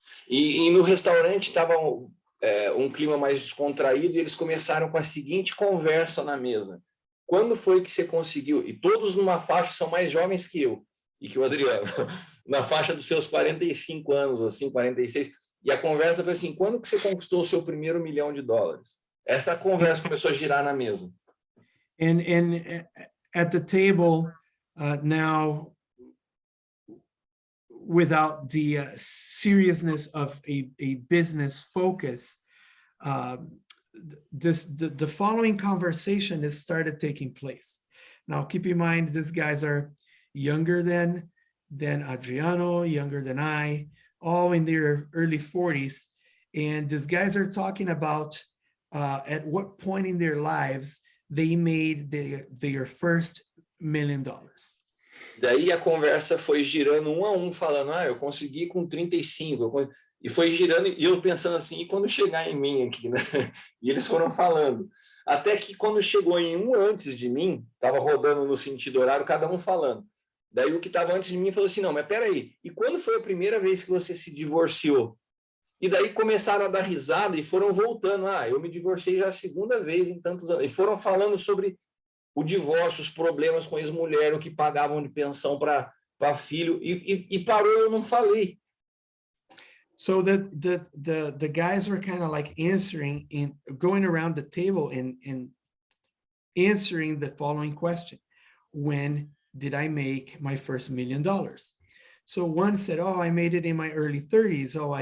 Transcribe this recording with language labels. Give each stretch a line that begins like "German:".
Portuguese: E no restaurante estava clima mais descontraído e eles começaram com a seguinte conversa na mesa. Quando foi que você conseguiu? E todos numa faixa são mais jovens que eu e que o Adriano, na faixa dos seus 45 anos, assim, 46. E a conversa foi assim, quando que você conquistou o seu primeiro $1 milhão? Essa conversa começou a girar na mesa.
English: And at the table now, without the seriousness of a business focus, the following conversation has started taking place. Now, keep in mind, these guys are younger than Adriano, younger than I, all in their early 40s. And these guys are talking about at what point in their lives they made their first $1 million.
Portuguese: Daí a conversa foi girando um a um, falando, eu consegui com 35, e foi girando, e eu pensando assim, e quando chegar em mim aqui, né? E eles foram falando. Até que quando chegou em um antes de mim, estava rodando no sentido horário, cada um falando. Daí o que estava antes de mim falou assim, não, mas peraí, e quando foi a primeira vez que você se divorciou? E daí começaram a dar risada e foram voltando. Eu me divorciei já a segunda vez em tantos anos. E foram falando sobre o divórcio, os problemas com a ex-mulher, o que pagavam de pensão para filho. E parou, eu não falei.
English: So the guys were kind of like answering and going around the table and answering the following question. When did I make my first $1 million? So one said, I made it in my early 30s.